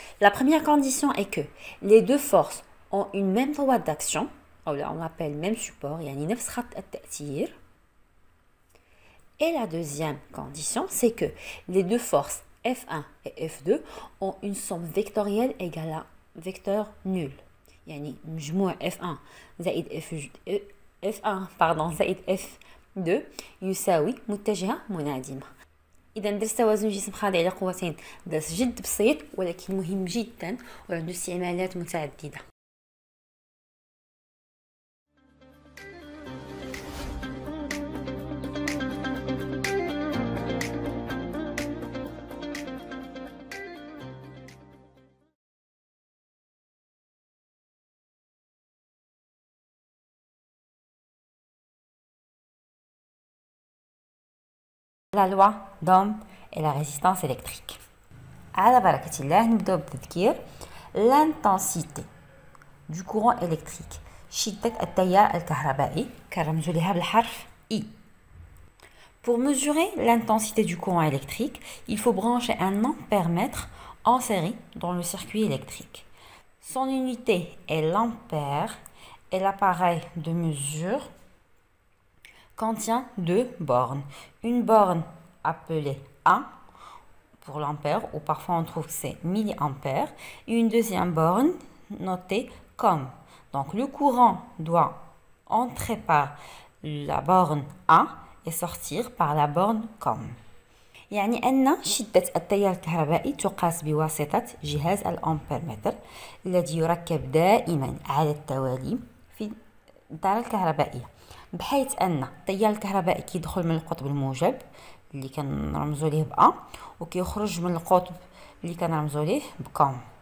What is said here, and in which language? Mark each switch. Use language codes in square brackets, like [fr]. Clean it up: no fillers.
[fr] La première condition est que les deux forces ont une même droite d'action, on l'appelle même support, [ar] يعني نفس خط التأثير. [fr] Et la deuxième condition, c'est que les deux forces F1 et F2 ont une somme vectorielle égale à vecteur nul. [ar] يعني مجموع F1 زائد F1 زائد F2 يساوي متجهة منعدمة. اذا درس توازن جسم خاضع لقوتين درس جد بسيط ولكن مهم جدا وعنده استعمالات متعدده. [fr] La loi d'Ohm et la résistance électrique. [ar] على بركة الله نبدأ بتذكير [fr] l'intensité du courant électrique، [ar] شدة التيار الكهربائي كنرمزو ليها بالحرف I. [fr] Pour mesurer l'intensité du courant électrique, il faut brancher un ampèremètre en série dans le circuit électrique. Son unité est l'ampère et l'appareil de mesure contient deux bornes. Une borne appelée A pour l'ampère, ou parfois on trouve que c'est milliampères, et une deuxième borne notée comme. Donc le courant doit entrer par la borne A et sortir par la borne comme. [ar] يعني أن شدة التيار الكهربائي تقاس بواسطة جهاز الأمبيرمتر الذي يركب دائما على التوالي في الدارة الكهربائية، بحيث أن التيار الكهربائي كيدخل من القطب الموجب اللي كنرمزو ليه بأ وكيخرج من القطب اللي كنرمزو ليه بكم.